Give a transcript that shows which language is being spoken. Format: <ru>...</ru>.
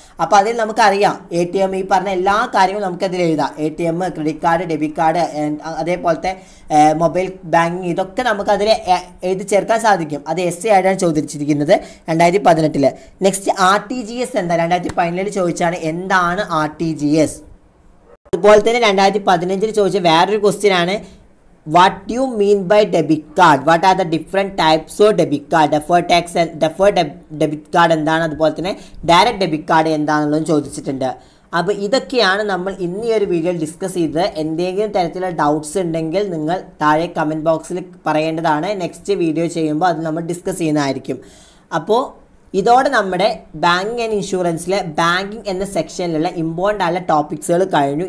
<ml>അപ്പോൾ അതിൽ നമുക്കറിയാം ATM, ഈ പറഞ്ഞ എല്ലാ കാര്യങ്ങളും നമുക്കതിൽ എഴുതാം. ATM, credit card, debit card, അതേപോലത്തെ മൊബൈൽ ബാങ്കിങ്, ഇതൊക്കെ നമുക്കതിൽ എഴുതി ചേർക്കാൻ സാധിക്കും. അത് SC ആയിട്ടാണ് ചോദിച്ചിരിക്കുന്നത് 2018. നെക്സ്റ്റ്, RTGS എന്താ? 2017 ചോദിച്ചാണ്. എന്താണ് RTGS? അതുപോലെ തന്നെ 2015 ചോദിച്ച വേറൊരു ക്വസ്റ്റ്യനാണ്</ml> <en>what do you mean by debit card? What are the different types of debit card? deferred debit card എന്താണ്?</en> <ml>അതുപോലെ തന്നെ ഡയറക്റ്റ് ഡെബിറ്റ് കാർഡ് എന്താണെന്നുള്ളതും ചോദിച്ചിട്ടുണ്ട്. അപ്പോൾ ഇതൊക്കെയാണ് നമ്മൾ ഇന്ന് ഈ ഒരു വീഡിയോയിൽ ഡിസ്കസ് ചെയ്തത്. എന്തെങ്കിലും തരത്തിലുള്ള ഡൗട്ട്സ് ഉണ്ടെങ്കിൽ നിങ്ങൾ താഴെ കമൻറ്റ് ബോക്സിൽ പറയേണ്ടതാണ്. നെക്സ്റ്റ് വീഡിയോ ചെയ്യുമ്പോൾ അത് നമ്മൾ ഡിസ്കസ് ചെയ്യുന്നതായിരിക്കും. അപ്പോൾ ഇതോടെ നമ്മുടെ ബാങ്കിങ് ആൻഡ് ഇൻഷുറൻസിലെ ബാങ്കിങ് എന്ന സെക്ഷനിലുള്ള ഇമ്പോർട്ടൻ്റ് ആയ ടോപ്പിക്സുകൾ കഴിഞ്ഞു.</ml>